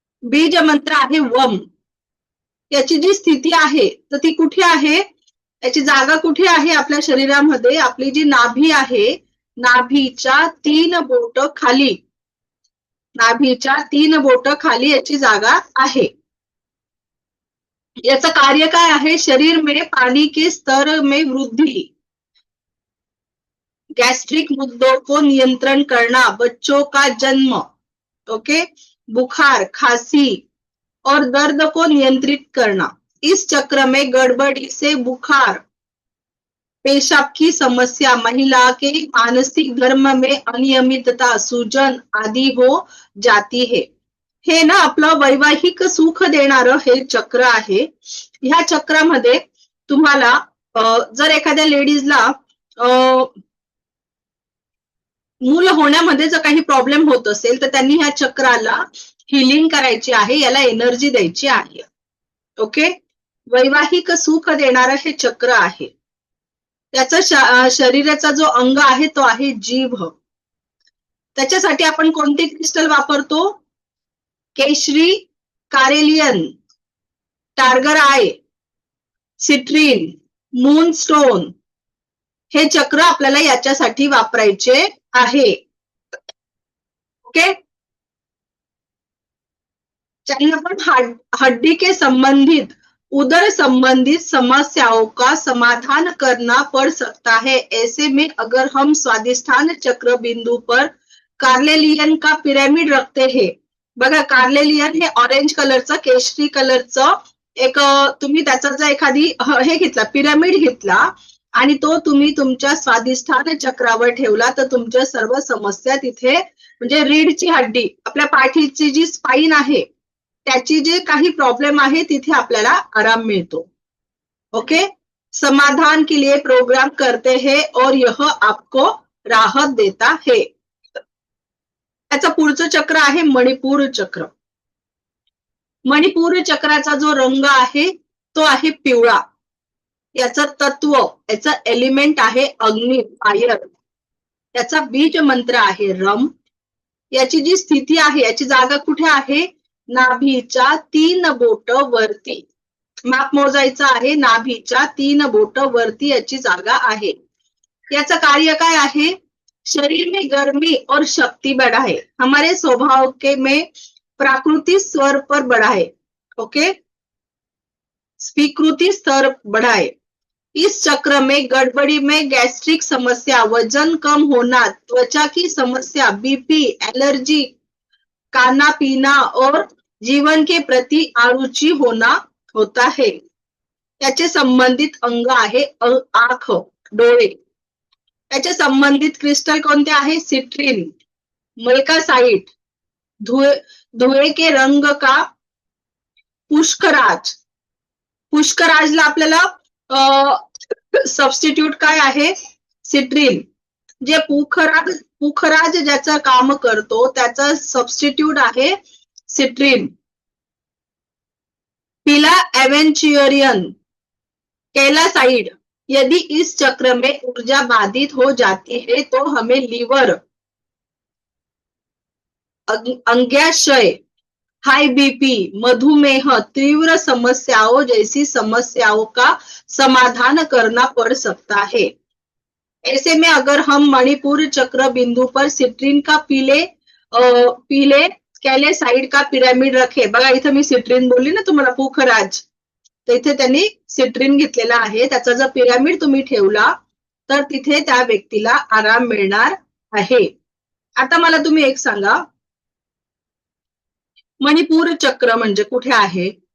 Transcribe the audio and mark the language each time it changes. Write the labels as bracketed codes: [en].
[mr] बीज मंत्र आहे वम. याची जी स्थिती आहे तर ती कुठे आहे, याची जागा कुठे आहे आपल्या शरीरामध्ये? आपली जी नाभी आहे, नाभीच्या 3 बोट खाली, नाभीच्या 3 बोट खाली याची जागा आहे. याचं कार्य काय आहे? [hi] शरीर में पानी के स्तर में वृद्धि, गैस्ट्रिक मुद्दों को नियंत्रण करना, बच्चों का जन्म, ओके, बुखार, खांसी और दर्द को नियंत्रित करना. इस चक्र में गड़बड़ी से बुखार, पेशाब की समस्या, महिला के मानसिक धर्म में अनियमितता, सूजन आदि हो जाती है. [mr] हे ना आपलं वैवाहिक सुख देणारं हे चक्र आहे. ह्या चक्रामध्ये तुम्हाला जर एखाद्या लेडीजला मूल होण्यामध्ये जर काही प्रॉब्लेम होत असेल तर त्यांनी ह्या चक्राला हिलिंग करायची आहे, याला एनर्जी द्यायची आहे. ओके. वैवाहिक सुख देणारं हे चक्र आहे. त्याचा शरीराचा जो अंग आहे तो आहे जीभ. त्याच्यासाठी आपण कोणते क्रिस्टल वापरतो? केशरी, कारेलियन, टार्गर आय, सिट्रीन, मूनस्टोन हे चक्र आपल्याला याच्यासाठी वापरायचे आहे. ओके. [hi] चाहिए अपन हड्डी के संबंधित, उदर संबंधित समस्याओं का समाधान करना पड़ सकता है. ऐसे में अगर हम स्वादिष्ठान चक्र बिंदु पर कार्लेलियन का पिरामिड रखते हैं. [mr] बघा, कार्लेलियन हे ऑरेंज कलरचं, केशरी कलरचं एक तुम्ही त्याचा जर एखादी हे घेतला, पिरामिड घेतला आणि तो तुम्ही तुमच्या स्वादिष्ठान चक्रावर ठेवला तर तुमच्या सर्व समस्या तिथे, म्हणजे रीढची हड्डी, आपल्या पाठीची जी स्पाइन आहे त्याची जे काही प्रॉब्लेम आहे तिथे आपल्याला आराम मिळतो. ओके. [hi] समाधान के लिए प्रोग्राम करते हैं और यह आपको राहत देता है. [mr] त्याचं पुढचं चक्र आहे मणिपूर चक्र. मणिपूर चक्राचा जो रंग आहे तो आहे पिवळा. याचं तत्व, याचं एलिमेंट आहे अग्नी, फायर. त्याचा बीज मंत्र आहे रम. याची जी स्थिती आहे, याची जागा कुठे आहे? नाभीच्या 3 बोट वरती. माप मोजायचं आहे, नाभीच्या 3 बोट वरती याची जागा आहे. याचं कार्य काय आहे? [hi] शरीर में गर्मी और शक्ति बढ़ाए, हमारे स्वभाव के में प्राकृतिक स्वर पर बढ़ाए. ओके. स्वीकृति स्तर बढ़ाए. इस चक्र में गड़बड़ी में गैस्ट्रिक समस्या, वजन कम होना, त्वचा की समस्या, बीपी, एलर्जी, खाना पीना और जीवन के प्रति अरुचि होना होता है. [mr] त्याचे संबंधित अंग आहे आंख, डोळे. त्याचे संबंधित क्रिस्टल कोणते आहे? [hi] सिट्रीन, मल्कासाइट, धुए के रंग का पुष्कराज. [mr] पुष्कराजला आपल्याला सबस्टिट्यूट काय आहे? सिट्रीन. जे पुखराज ज्याचं काम करतो त्याचा सबस्टिट्यूट आहे सिट्रीन. [hi] पीला एवेंचुरियन कैलासाइड. यदि इस चक्र में ऊर्जा बाधित हो जाती है तो हमें लीवर, अंग्याशय, हाई बीपी, मधुमेह, तीव्र समस्याओं जैसी समस्याओं का समाधान करना पड़ सकता है. ऐसे में अगर हम मणिपुर चक्र बिंदु पर सिट्रीन का पीले कैलेसाइड का पिरामिड रखे. [mr] बघा इथे मी सिट्रीन बोलली ना तुम्हाला, पुखराज, तर इथे त्यांनी सिट्रीन घेतलेला आहे. त्याचा जर पिरामिड तुम्ही ठेवला तर तिथे त्या व्यक्तीला आराम मिळणार आहे. आता मला तुम्ही एक सांगा, मणिपूर चक्र म्हणजे कुठे आहे?